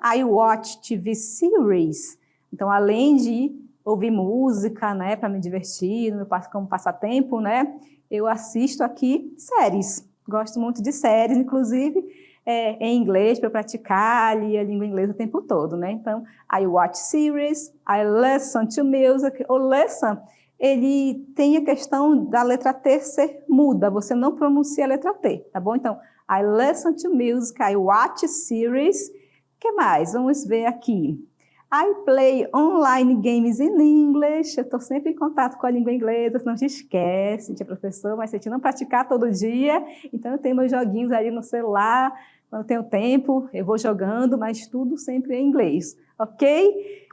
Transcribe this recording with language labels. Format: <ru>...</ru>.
<en>I watch TV series.</en> <pt>Então, além de ouvir música, né, para me divertir, como passatempo, né, eu assisto aqui séries. Gosto muito de séries, inclusive em inglês, para praticar ali a língua inglesa o tempo todo, né? Então,</pt> <en>I watch series, I listen to music.</en> <pt>O listen, ele tem a questão da letra T ser muda, você não pronuncia a letra T, tá bom? Então,</pt> <en>I listen to music, I watch series.</en> <pt>O que mais? Vamos ver aqui.</pt> <en>I play online games in English.</en> <pt>Eu estou sempre em contato com a língua inglesa, senão a gente esquece, tia professor, mas se a gente não praticar todo dia, então eu tenho meus joguinhos ali no celular, quando eu tenho tempo, eu vou jogando, mas tudo sempre em inglês, ok?</pt>